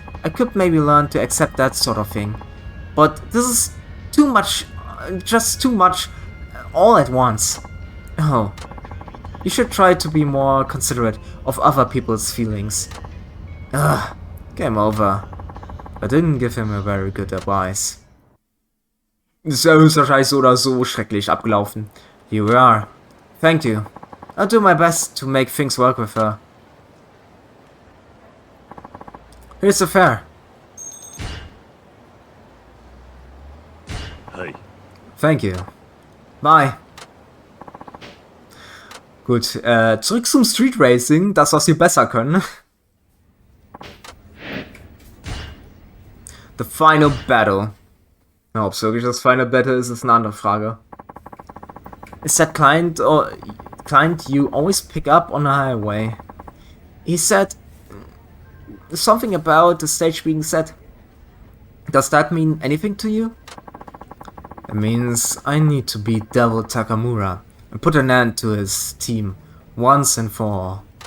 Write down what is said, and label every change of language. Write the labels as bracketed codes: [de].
[en] I could maybe learn to accept that sort of thing. But this is too much, just too much, all at once. Oh, you should try to be more considerate of other people's feelings. Ugh, game over. I didn't give him a very good advice. [de] Ist ja höchstwahrscheinlich so oder so schrecklich abgelaufen. [en] Here we are. Thank you. I'll do my best to make things work with her. Here's the fare. Hi. Thank you. Bye. [de] Gut, zurück zum Street Racing, das was sie besser können. [en] The final battle. [de] Ja, ob es wirklich das final battle ist eine andere Frage. [en] Is that client you always pick up on the highway? He said something about the stage being set. Does that mean anything to you? It means I need to beat Devil Takamura and put an end to his team once and for all.